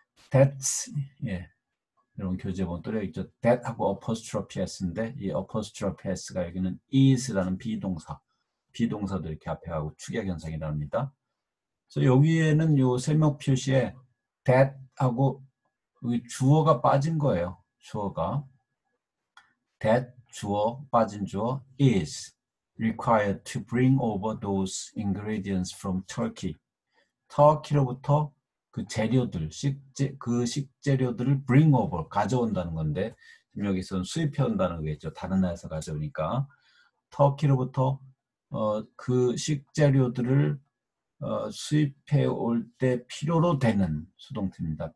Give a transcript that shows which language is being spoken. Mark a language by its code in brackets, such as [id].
[en] That's, [ko] 예, 여러분 교재 보면 또 있죠. That하고 apostrophe s인데 이 apostrophe s가 여기는 is라는 비동사도 이렇게 앞에 하고 축약 현상이랍니다. 그래서 여기에는 요 설명 표시에 that하고 여기 주어가 빠진 거예요. 주어가 [en] that [ko] 주어 빠진 주어 [en] is required to bring over those ingredients from Turkey. [ko] 터키로부터 그 재료들, 그 식재료들을 bring over, 가져온다는 건데 지금 여기서는 수입해 온다는 거겠죠. 다른 나라에서 가져오니까. 터키로부터 그 식재료들을 수입해 올 때 필요로 되는 수동태입니다.